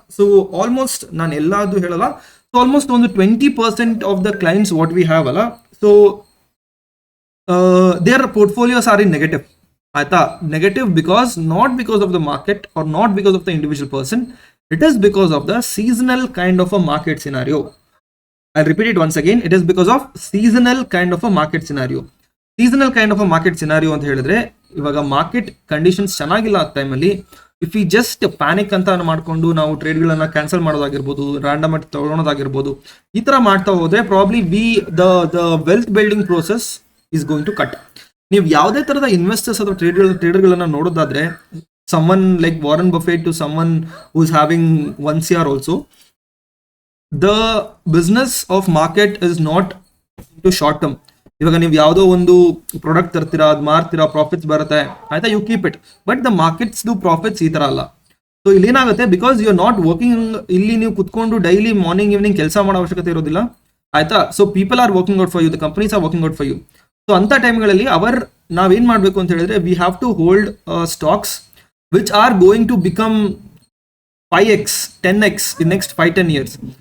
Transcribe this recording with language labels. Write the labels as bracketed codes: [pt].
[en] so almost [kn] ನಾನು ಎಲ್ಲಾದು ಹೇಳಲ್ಲ, [en] So almost ಒಂದು 20% of the clients what we have ಅಲ್ಲ, so their portfolios are in negative ಆಯ್ತಾ. Negative not because of the market or not because of the individual person, it is because of the seasonal kind of a market scenario. I'll repeat it once again. It is because of seasonal kind of a market scenario. Seasonal kind of a market scenario [kn] ಅಂತ ಹೇಳಿದ್ರೆ, ಇವಾಗ market conditions ಚೆನ್ನಾಗಿಲ್ಲ ಆ ಟೈಮಲ್ಲಿ, if ಈ just panic ಅಂತ ಮಾಡ್ಕೊಂಡು ನಾವು ಟ್ರೇಡ್ಗಳನ್ನ ಕ್ಯಾನ್ಸಲ್ ಮಾಡೋದಾಗಿರ್ಬೋದು, ರ್ಯಾಂಡಮ್ ಆಗಿ ತಗೊಳೋದಾಗಿರ್ಬೋದು, ಈ ತರ ಮಾಡ್ತಾ ಹೋದ್ರೆ [en] Probably the wealth building process is going to cut. [kn] ನೀವು ಯಾವುದೇ ತರದ ಇನ್ವೆಸ್ಟರ್ಸ್ ಅಥವಾ ಟ್ರೇಡರ್ಗಳನ್ನ ನೋಡೋದಾದ್ರೆ, [en] someone like Warren Buffett to someone who's having 1 CR also, the business of market is not to short term. [kn] ಇವಾಗ ನೀವು ಯಾವುದೋ ಒಂದು ಪ್ರಾಡಕ್ಟ್ ತರ್ತೀರಾ, ಅದು ಮಾರ್ತೀರಾ, ಪ್ರಾಫಿಟ್ಸ್ ಬರುತ್ತೆ, ಆಯ್ತಾ, [en] You keep it. But the markets do profits [kn] ಈ ತರ ಅಲ್ಲ. ಸೊ ಇಲ್ಲಿ ಏನಾಗುತ್ತೆ, [en] because you are not working, [kn] ಇಲ್ಲಿ ನೀವು ಕುತ್ಕೊಂಡು ಡೈಲಿ ಮಾರ್ನಿಂಗ್ ಈವ್ನಿಂಗ್ ಕೆಲಸ ಮಾಡೋ ಅವಶ್ಯಕತೆ ಇರೋದಿಲ್ಲ, ಆಯ್ತಾ. [en] So people are working out for you, the companies are working out for you. [kn] So ಅಂತ ಟೈಮ್ಗಳಲ್ಲಿ ನಾವೇನ್ ಮಾಡಬೇಕು ಅಂತ ಹೇಳಿದ್ರೆ, [en] We have to hold stocks which are going to become 5x 10x in next 5-10 years.